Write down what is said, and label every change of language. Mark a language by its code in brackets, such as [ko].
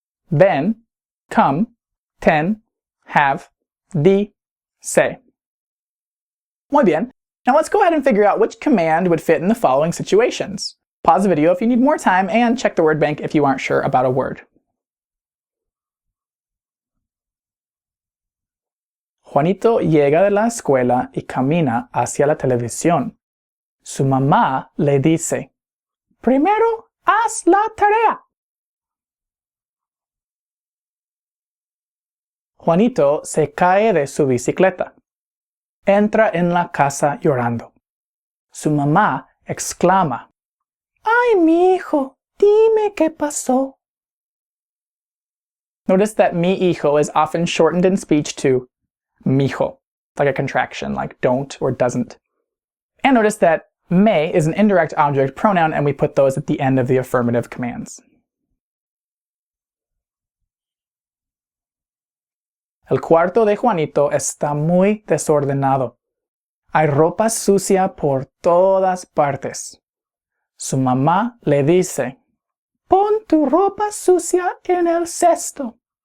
[es] Ven, come, ten, have, di, say. Muy bien. [en] Now let's go ahead and figure out which command would fit in the following situations. Pause the video if you need more time, and check the word bank if you aren't sure about a word. [es] Juanito llega de la escuela y camina hacia la televisión. Su mamá le dice, primero haz la tarea. Juanito se cae de su bicicleta. Entra en la casa llorando. Su mamá exclama, ¡ay, mi hijo! Dime qué pasó. [en] Notice that mi hijo is often shortened in speech to mijo, like a contraction, like don't or doesn't. And notice that Me is an indirect object pronoun, and we put those at the end of the affirmative commands. [es] El cuarto de Juanito está muy desordenado. Hay ropa sucia por todas partes. Su mamá le dice, pon tu ropa sucia en el cesto.